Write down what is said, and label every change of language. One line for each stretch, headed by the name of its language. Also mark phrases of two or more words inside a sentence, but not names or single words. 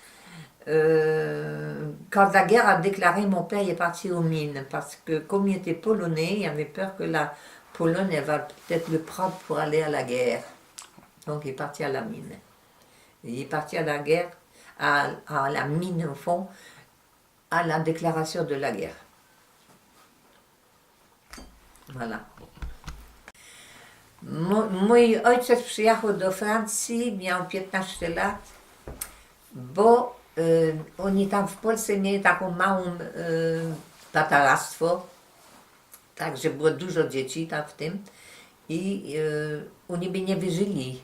French: Quand la guerre a déclaré, mon père est parti aux mines parce que comme il était polonais, il avait peur que la Pologne elle va peut-être le prendre pour aller à la guerre. Donc il est parti à la mine. Il est parti à la guerre, à la mine au fond, à la déclaration de la guerre. Voilà.
Polish: Mój ojciec przyjechał do Francji, miał 15 lat, bo oni tam w Polsce mieli taką małą tatarstwo, także było dużo dzieci tam w tym i oni by nie wyżyli.